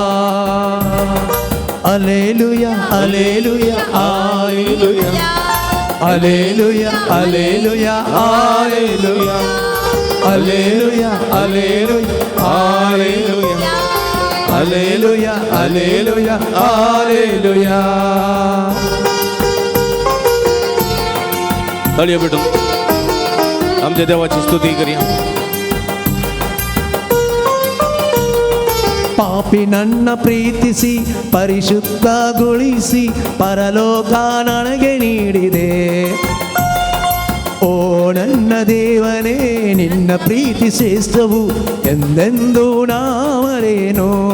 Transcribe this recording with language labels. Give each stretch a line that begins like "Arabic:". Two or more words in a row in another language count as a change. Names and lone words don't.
Kannada: ಅಲೇಲುಯ ಅಲೇಲುಯ ಆಲೇಲುಯ ಅಲೇಲುಯ ಅಲೇಲುಯ ಆಲೇಲುಯ ಅಲೇಲುಯ ಅಲೇಲುಯ ಆಲೇಲುಯ ಅಲೇಲುಯ ಅಲೇಲುಯ ಆಲೇಲುಯ.
Konkani: ताळयो भेटून आमच्या देवाची स्तुती करूया.
Kannada: ಪಾಪಿ ನನ್ನ ಪ್ರೀತಿಸಿ ಪರಿಶುದ್ಧಗೊಳಿಸಿ ಪರಲೋಕ ನನಗೆ ನೀಡಿದೆ. ಓ ನನ್ನ ದೇವನೇ, ನಿನ್ನ ಪ್ರೀತಿ ಶ್ರೇಷ್ಠವು ಎಂದೆಂದು ನಾ ಮರೆಯೆನು.